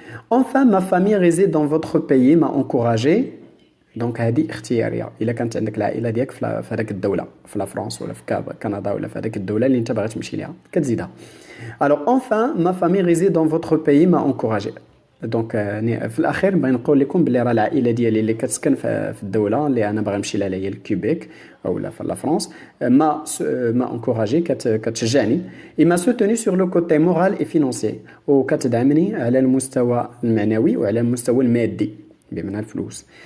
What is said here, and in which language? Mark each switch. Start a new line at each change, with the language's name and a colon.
French: Enfin, ma famille réside dans votre pays m'a encouragé.
Arabic: Donc هذه اختياريه الا كانت عندك العائله ديالك في هذاك الدوله في لا فرنسا ولا في كندا ولا في هذاك الدوله اللي انت باغي تمشي ليها كتزيدها.
French: Alors enfin ma famille réside dans votre pays m'a encouragé.
Arabic: دونك في الاخير بغي نقول لكم بلي راه العائله ديالي اللي كتسكن في الدوله اللي انا باغي نمشي لها هي الكيبيك او لا في لا فرنسا ما انكوراجي كتشجعني
French: et m'a soutenu sur le côté moral et financier
Arabic: وكتدعمني على المستوى المعنوي وعلى المستوى المادي بمعنى الفلوس.